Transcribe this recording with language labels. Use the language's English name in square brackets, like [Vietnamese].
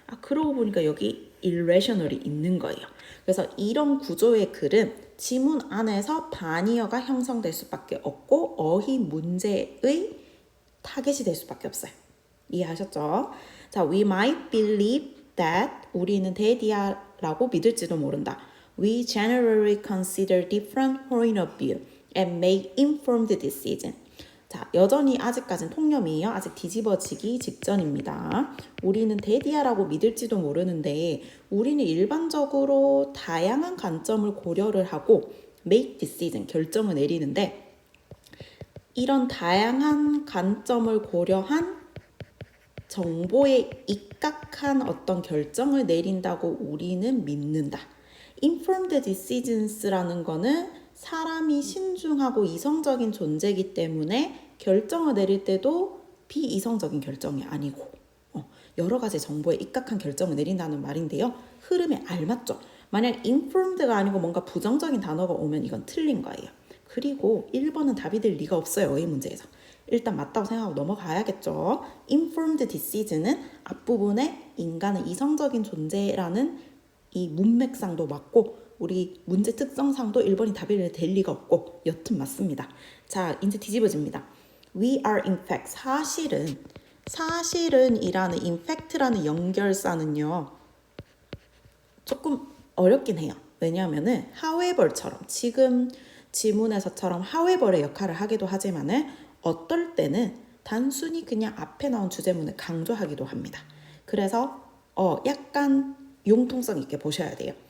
[Korean] 그러고 보니까 여기 irrational이 있는 거예요. 그래서 이런 구조의 글은 지문 안에서 반의어가 형성될 수밖에 없고 어휘 문제의 타겟이 될 수밖에 없어요. 이해하셨죠? 자, [English] we might believe that [Korean] 우리는 대디아라고 믿을지도 모른다. [English] We generally consider different point of view and make informed decision. [Korean] 자, 여전히 아직까지는 통념이에요. 아직 뒤집어지기 직전입니다. 우리는 대디아라고 믿을지도 모르는데 우리는 일반적으로 다양한 관점을 고려를 하고 [English] make decision, [Korean] 결정을 내리는데 이런 다양한 관점을 고려한 정보에 입각한 어떤 결정을 내린다고 우리는 믿는다. informed decisions라는 거는 사람이 신중하고 이성적인 존재이기 때문에 결정을 내릴 때도 비이성적인 결정이 아니고 여러 가지 정보에 입각한 결정을 내린다는 말인데요. 흐름에 알맞죠. 만약 informed가 아니고 뭔가 부정적인 단어가 오면 이건 틀린 거예요. 그리고 1번은 답이 될 리가 없어요. 어휘 문제에서. 일단 맞다고 생각하고 넘어가야겠죠. informed decision은 앞부분에 인간은 이성적인 존재라는 이 문맥상도 맞고 우리 문제 특성상도 1번이 답이 될 리가 없고 여튼 맞습니다. 자, 이제 뒤집어집니다. [English] We are in fact [Korean] 사실은 이라는 in fact라는 연결사는요. 조금 어렵긴 해요. 왜냐하면은 however처럼 지금 지문에서처럼 however의 역할을 하기도 하지만은 어떨 때는 단순히 그냥 앞에 나온 주제문을 강조하기도 합니다. 그래서 약간 융통성 있게 보셔야 돼요.